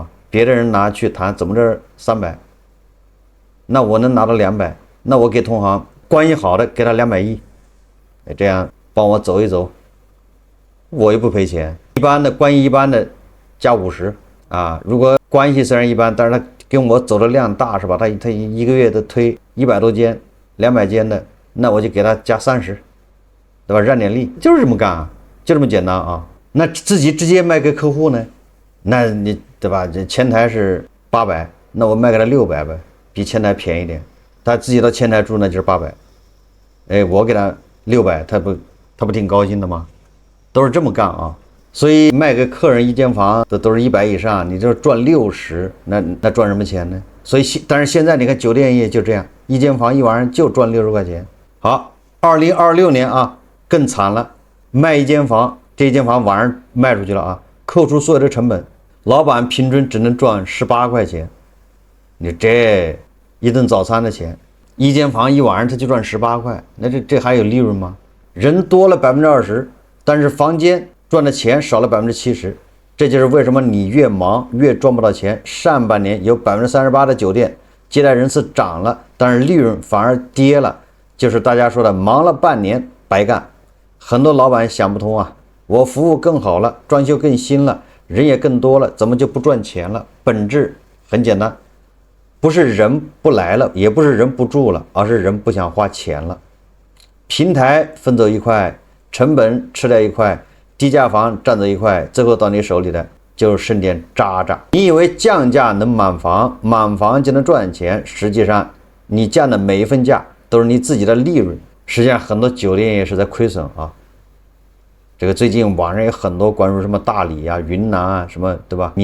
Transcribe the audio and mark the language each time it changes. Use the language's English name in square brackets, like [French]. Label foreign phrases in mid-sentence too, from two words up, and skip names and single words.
[Chinese] 別的人拿去談，怎麼着300，那我能拿到200，那我給同行關係好的給他210，這樣幫我走一走，我又不賠錢。一般的關係一般的加50啊，如果關係雖然一般，但是他跟我走的量大是吧？他一個月都推100多間、200間的，那我就給他加30，對吧？讓點利，就是這麼幹啊，就這麼簡單啊。那自己直接賣給客戶呢？那你對吧？這前台是800，那我賣給他600唄，比前台便宜點。他自己到前台住那就是800，哎，我給他600，他不挺高興的嗎？都是這麼幹啊。所以賣給客人一間房都是100以上，你就賺60，那賺什麼錢呢？所以但是現在你看酒店業就這樣，一間房一晚上就賺60塊錢。好，2026年啊更慘了，賣一間房，這間房晚上賣出去了啊，扣除所有的成本，老闆平均只能賺18塊錢。你這一頓早餐的錢，一間房一晚上他就賺18塊，那這還有利潤嗎？人多了20%，但是房間賺的錢少了70%， 這就是為什麼你越忙越賺不到錢。上半年有38%的酒店接待人次漲了，但是利潤反而跌了，就是大家說的忙了半年白幹。很多老板想不通啊，我服務更好了，裝修更新了，人也更多了，怎麼就不賺錢了？本質很簡單，不是人不來了，也不是人不住了，而是人不想花錢了。平台分走一塊，成本吃掉一塊，低價房占走一塊，最後到你手裡的就是剩点渣渣。你以為降價能滿房，满房就能賺錢，實際上你降的每一分價都是你自己的利潤。實際上很多酒店也是在虧損啊。这個最近網上有很多關於什麼大理啊、雲南啊什麼，對吧？